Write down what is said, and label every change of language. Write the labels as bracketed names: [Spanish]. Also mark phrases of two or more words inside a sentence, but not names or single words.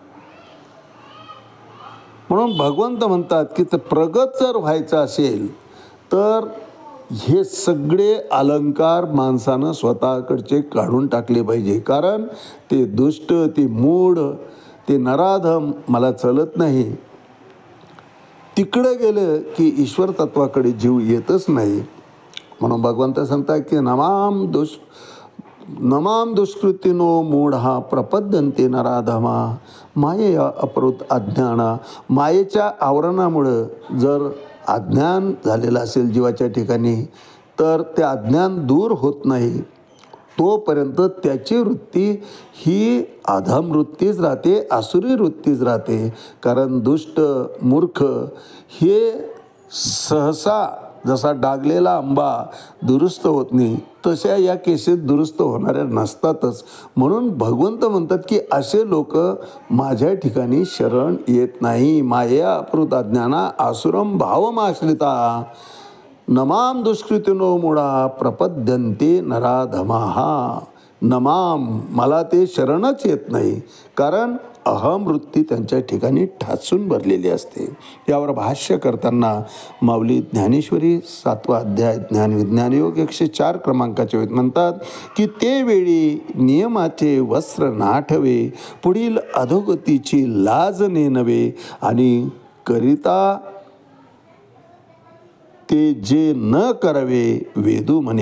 [Marathi] म्हणून भगवंत म्हणतात की प्रगत जर व्हायचं असेल तर हे सगळे अलंकार माणसानं स्वतःकडचे काढून टाकले पाहिजे. कारण ते दुष्ट, ते मूढ, ते नराधम मला चलत नाही. तिकडं गेलं की ईश्वर तत्वाकडे जीव येतच नाही. म्हणून भगवंत सांगतात की [Sanskrit] नमाम दुष्कृतीनो मूढा प्रपद्यन्ते नराधमा मायेया अपहृत अज्ञाना. [Marathi] मायेच्या आवरणामुळं जर अज्ञान झालेलं असेल जीवाच्या ठिकाणी तर ते अज्ञान दूर होत नाही. तोपर्यंत त्याची वृत्ती ही अधम वृत्तीच राहते, आसुरी वृत्तीच राहते. कारण दुष्ट, मूर्ख हे सहसा जसा डागलेला आंबा दुरुस्त होत नाही तशा या केसेस दुरुस्त होणाऱ्या नसतातच. म्हणून भगवंत म्हणतात की असे लोक माझ्या ठिकाणी शरण येत नाही. [Sanskrit] माया अपहृत अज्ञाना आसुरम भावमाश्रिता नमाम दुष्कृतिनो मूढा प्रपद्यन्ते नराधमाः. [Marathi] नमाम मला ते शरणच येत नाही. कारण अहम वृत्ती त्यांच्या ठिकाणी ठासून भरलेली असते. यावर भाष्य करताना माऊली ज्ञानेश्वरी 7वा अध्याय ज्ञानविज्ञान योग 104 क्रमांकाचे म्हणतात की ते वेळी नियमाचे वस्त्र नाठवे, पुढील अधोगतीची लाज नेनवे आणि करिता ते जे न करावे वेदू म्हणे.